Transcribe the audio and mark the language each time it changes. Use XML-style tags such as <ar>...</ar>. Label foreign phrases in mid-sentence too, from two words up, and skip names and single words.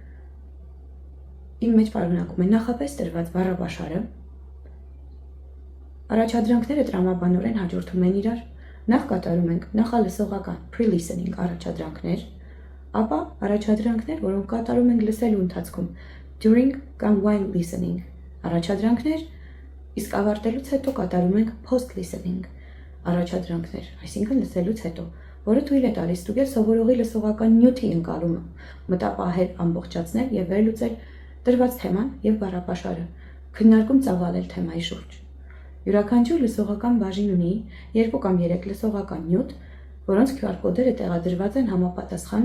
<hy>իմ մեջ պարունակում է նախապես տրված բառապաշարը, առաջադրանքները տրամաբանորեն հաջորդում են իրար, նախ կատարում ենք նախալսողական pre-listening առաջադրանքներ, ապա առաջադրանքներ, որոնք կատարում ենք լսելու ընթացքում during կամ</hy> <en>while listening</en> <hy>առաջադրանքներ, իսկ ավարտելուց հետո կատարում ենք post-listening առաջադրանքներ, այսինքն լսելուց հետո, որը թույլ է տալիս ստուգել սովորողի լսողական նյութի ընկալումը, մտապահել, ամբողջացնել եւ վերլուծել տրված թեման եւ բառապաշարը, քննարկում ծավալել թեմայի շուրջ։ Յուրաքանչյուր լսողական բաժին ունի 2 կամ 3 լսողական նյութ, որոնց QR կոդերը տեղադրված են համապատասխան</hy>